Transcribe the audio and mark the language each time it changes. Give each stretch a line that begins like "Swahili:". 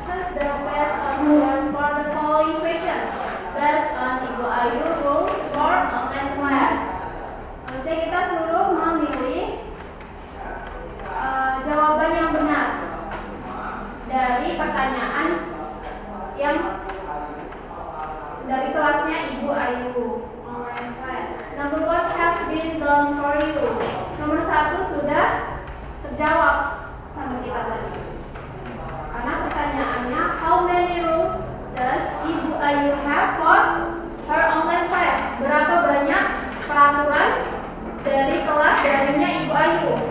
English: Choose the best answer for the following question based on Ibu Ayu rules for online class.
Indonesian: Nanti kita suruh memilih jawaban yang benar dari pertanyaan yang dari kelasnya Ibu Ayu online class.
English: Number 1 has been done for you.
Indonesian: Nomor 1 sudah terjawab sama kita tadi. Karena pertanyaannya,
English: how many rules does Ibu Ayu have for her online class?
Indonesian: Berapa banyak peraturan dari kelas daringnya Ibu Ayu?